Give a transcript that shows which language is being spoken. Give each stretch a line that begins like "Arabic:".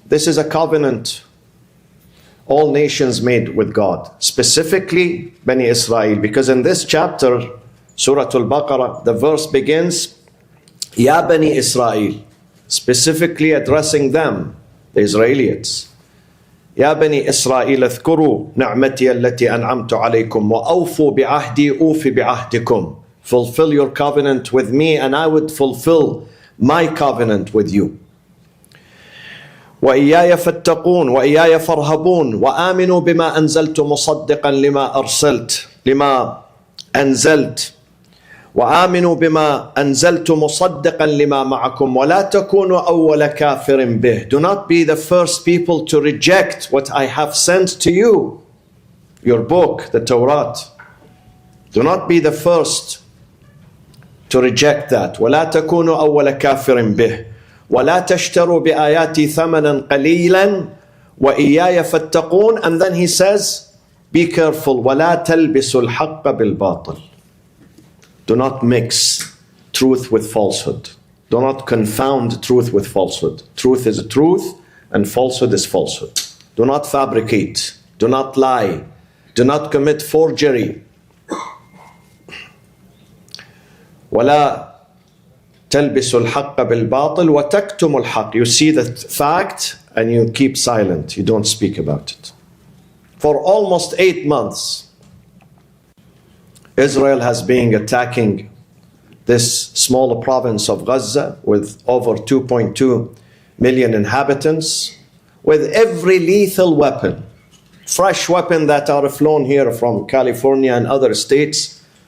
English: This is a covenant all nations made with God, specifically Bani Israel, because in this chapter, Surah Al-Baqarah, the verse begins,
Arabic: Ya Bani Israel,
English: specifically addressing them, the Israelites.
Arabic: Ya Bani Israel, اذكروا نعمتي التي أنعمت عليكم وأوفوا بعهدي أوفي بعهدكم.
English: Fulfill your covenant with me and I would fulfill my covenant with you.
Arabic: وإياي فاتقون وإياي فارهبون وآمنوا بما أنزلت مصدقا لما أنزلت وآمنوا بما أنزلت مصدقا لما معكم ولا تكونوا أول كافر به.
English: Do not be the first people to reject what I have sent to you, your book, the Torah. Do not be the first to reject that.
Arabic: ولا تكونوا أول كافر به ولا تشتروا بآياتي ثمنا قليلا وإياي فاتقون.
English: And then he says, be careful.
Arabic: ولا تلبسوا الحق بالباطل.
English: Do not mix truth with falsehood. Do not confound truth with falsehood. Truth is truth and falsehood is falsehood. Do not fabricate. Do not lie. Do not commit forgery.
Arabic: ولا تلبسوا الحق بالباطل وتكتموا الحق.
English: You see the fact and you keep silent. You don't speak about it. For almost 8 months, Israel has been attacking this small province of Gaza with over 2.2 million inhabitants with every lethal weapon, fresh weapon that are flown here from California and other states